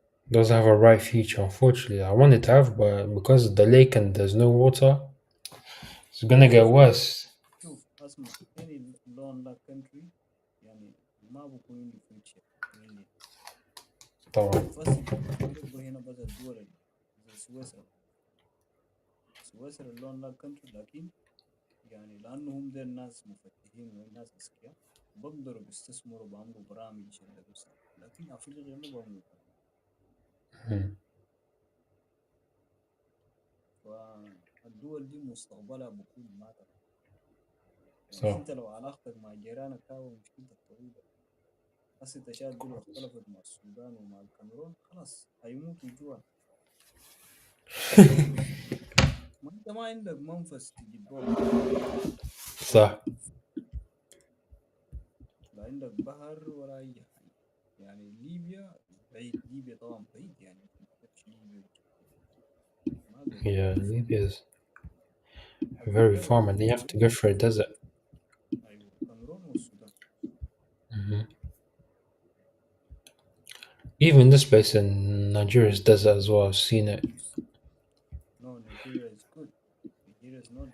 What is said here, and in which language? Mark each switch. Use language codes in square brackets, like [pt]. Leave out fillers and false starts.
[en] Doesn't have a bright future, unfortunately. I want it to have, but because of the lake and there's no water, it's gonna get worse. [ar] شوف أسمع [en] any landlocked country [ar] يعني ما بكون عنده [en] future really. [ar] طبعا. فاسي هنا بس الدول زي سويسرا [en] landlocked country [ar] لكن يعني لأنهم دي الناس مفتحين والناس أذكياء بقدروا بيستثمروا بعملوا برامج شغلة بس لكن أفريقيا ما بعملوا Hmm. فالدول دي مستقبلها بكون ما تعرف يعني [en] So, [ar] انت لو علاقتك مع جيرانك كاوة مشكلتك طويلة هسه تشاد دي لو اختلفت مع السودان ومع الكاميرون خلاص هيموتوا جوا ما انت ما عندك منفذ تجيب لهم صح. لا عندك بحر ولا اي حاجة يعني ليبيا بعيد ليبيا طبعا بعيد يعني ما تقدرش ليبيا ما زي [en] Yeah, Libya is very [ar] الدولة [en] far, and you have to go through a desert. [ar] ايوه الكاميرون والسودان Hmm. [en] Even this place in Nigeria is desert as well. I've seen it. No, Nigeria is good. Nigeria is not